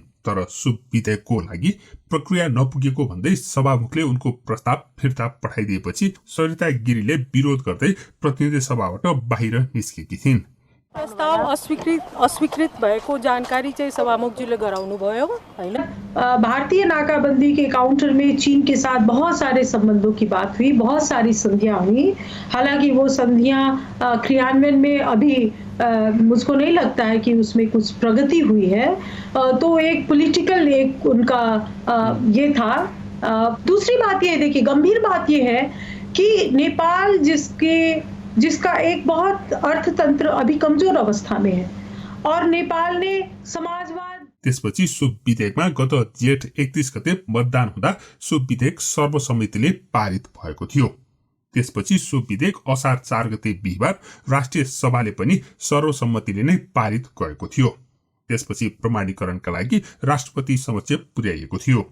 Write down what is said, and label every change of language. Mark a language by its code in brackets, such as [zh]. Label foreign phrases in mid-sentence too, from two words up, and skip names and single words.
[ne] तर सो विधेयकको लागि प्रक्रिया नपुगेको भन्दै सभामुखले उनको प्रस्ताव फिर्ता पठाइदिएपछि सरिता गिरीले विरोध गर्दै प्रतिनिधि सभाबाट बाहिर निस्केकी थिइन्। प्रस्ताव अस्वीकृत भएको जानकारी चाहिँ सभामुखजीले गराउनु भयो हैन। [hi] भारतीय नाकाबंदी के काउंटर में चीन के साथ बहुत सारे संबंधों की बात हुई, बहुत सारी संधियां हुई। हालांकि वो संधियां क्रियान्वयन में अभी मुझको नहीं लगता है कि उसमें कुछ प्रगति हुई है। तो एक पॉलिटिकल एक उनका ये था। दूसरी बात ये देखिए, गंभीर बात ये है कि नेपाल जिसका एक बहुत अर्थतंत्र अभी कमजोर अवस्था में है और नेपाल ने समाजवाद। [ne] त्यसपछि सो विधेयकमा गत जेठ 31 गते मतदान हुँदा सो विधेयक सर्वसम्मतिले पारित भएको थियो। त्यसपछि सो विधेयक असार 4 गते बिहिबार राष्ट्रिय सभाले पनि सर्वसम्मतिले नै पारित गरेको थियो। त्यसपछि प्रमाणीकरणका लागि राष्ट्रपति समक्ष पुर्याइएको थियो।